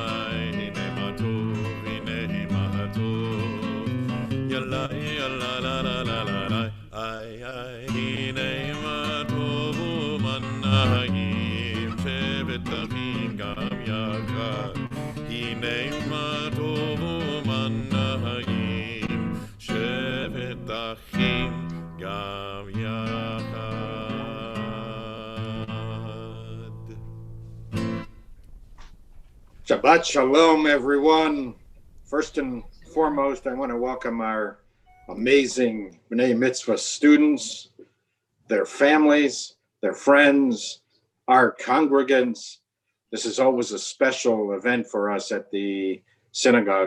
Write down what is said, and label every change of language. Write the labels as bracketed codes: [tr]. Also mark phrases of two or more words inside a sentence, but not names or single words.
[he] הנה מה טוב, הנה מה טוב. Ya la la la la la la la. Ay ay. הנה מה טוב ומה נעים שבת אחים גם יחד. הנה מה טוב ומה נעים שבת אחים גם יחד. שבת שלום, [en] everyone. First and foremost, I want to welcome our amazing B'nai Mitzvah students, their families, their friends, our congregants. This is always a special event for us at the synagogue.